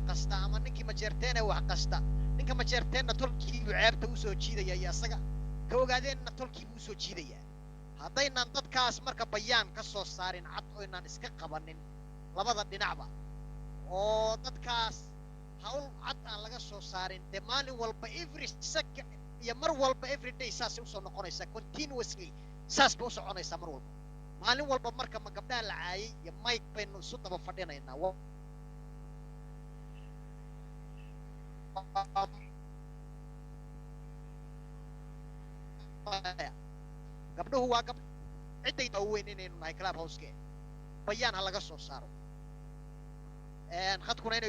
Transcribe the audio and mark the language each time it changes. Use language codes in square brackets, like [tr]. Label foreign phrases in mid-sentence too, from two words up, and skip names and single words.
[so] qasta ama ninkii majeerteenee wax qasta ninka majeerteenna tolkii buu ceebta usoo jiidaya iyo asaga ka ogaadeenna tolkii buu usoo jiidayaa haddaynaan dadkaas marka bayaan ka soo saarin cad oynaan iska qabanin labada dhinacba oo dadkaas hawl cad aan laga soo saarin dee maalin walba [en] every second [so] iyo mar walba [en] every day [so] saasay usoo noqonaysaa continuously saas bay u soconaysaa mar walba maalin walba marka ma gabdhaha la caayay iyo mike baynu isu daba fadhinaynaa gabdhuhu waa gabdh cidday daaweyn inaynu nahay club house-ke bayaan ha laga soo saaro khadkuna inay